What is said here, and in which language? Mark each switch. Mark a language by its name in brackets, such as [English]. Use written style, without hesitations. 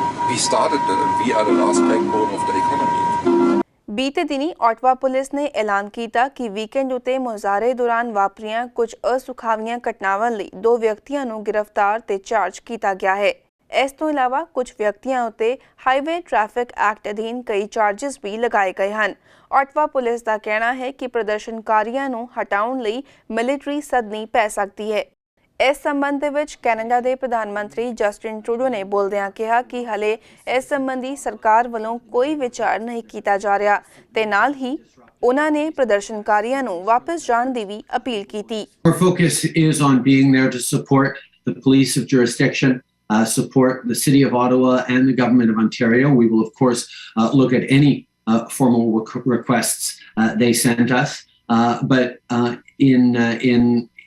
[English] We started and we are the last backbone of the economy. [Punjabi] ਬੀਤੇ ਦਿਨੀ Ottawa police ਨੇ ਐਲਾਨ ਕੀਤਾ ਕਿ ਵੀਕਐਂਡ ਉਤੇ ਮੁਜ਼ਾਹਰੇ ਦੌਰਾਨ ਵਾਪਰੀਆਂ ਕੁਝ ਅਸੁਖਾਵੀਆਂ ਘਟਨਾਵਾਂ ਲਈ 2 ਵਿਅਕਤੀਆਂ ਨੂੰ ਗ੍ਰਿਫਤਾਰ ਤੇ ਚਾਰਜ ਕੀਤਾ ਗਿਆ ਹੈ। ਇਸ ਤੋਂ ਇਲਾਵਾ ਕੁਝ ਵਿਅਕਤੀਆਂ ਉੱਤੇ ਹਾਈਵੇ ਟ੍ਰੈਫਿਕ ਐਕਟ ਅਧੀਨ ਕਈ ਚਾਰਜਸ ਵੀ ਲਗਾਏ ਗਏ ਹਨ। ਆਟਵਾ ਪੁਲਿਸ ਦਾ ਕਹਿਣਾ ਹੈ ਕਿ ਪ੍ਰਦਰਸ਼ਨਕਾਰੀਆਂ ਨੂੰ ਹਟਾਉਣ ਲਈ ਮਿਲਟਰੀ ਸਦਨੀ ਪੈ ਸਕਦੀ ਹੈ। ਇਸ ਸੰਬੰਧ ਦੇ ਵਿੱਚ ਕੈਨੇਡਾ ਦੇ ਪ੍ਰਧਾਨ ਮੰਤਰੀ ਜਸਟਿਨ ਟਰੂਡੋ ਨੇ ਬੋਲਦਿਆਂ ਕਿਹਾ ਕਿ ਹਲੇ ਇਸ ਸੰਬੰਧੀ ਸਰਕਾਰ ਵੱਲੋਂ ਕੋਈ ਵਿਚਾਰ ਨਹੀਂ ਕੀਤਾ ਜਾ ਰਿਹਾ ਤੇ ਨਾਲ ਹੀ ਉਹਨਾਂ ਨੇ ਪ੍ਰਦਰਸ਼ਨਕਾਰੀਆਂ ਨੂੰ ਵਾਪਸ ਜਾਣ ਦੀ ਵੀ ਅਪੀਲ ਕੀਤੀ। [English] Our focus is on being there to support the police of jurisdiction, support the City of Ottawa and the Government of Ontario. We will, of course, look at any formal requests they send us. But in